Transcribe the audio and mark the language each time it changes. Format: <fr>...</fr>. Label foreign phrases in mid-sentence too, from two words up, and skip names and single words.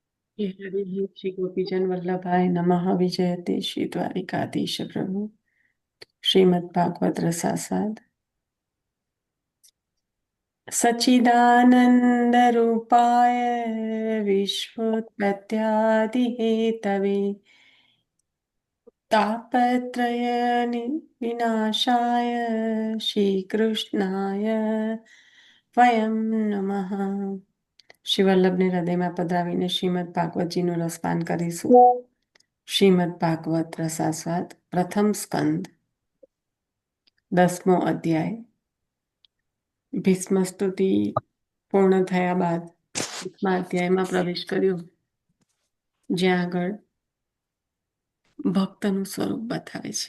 <sa>हे हरि श्री गोपीजन वल्लभाय नमः विजयते श्री द्वारिकाधीश प्रभु श्रीमद् भागवत रसासाद सच्चिदानंद रूपाय विश्वोत्पत्त्यादिहेतवे तापत्रय विनाशाय श्रीकृष्णाय वयं नमः।</sa> <gu>શ્રી વલ્લભને હૃદયમાં પધરાવીને શ્રીમદ ભાગવતજીનું રસપાન કરીશું। શ્રીમદ ભાગવત રસાસ્વાદ પ્રથમ સ્કંદ 10મો અધ્યાય। ભીષ્મ સ્તુતિ પૂર્ણ થયા બાદ 10મા અધ્યાયમાં પ્રવેશ કર્યો, જ્યાં આગળ ભક્તનું સ્વરૂપ બતાવે છે।</gu>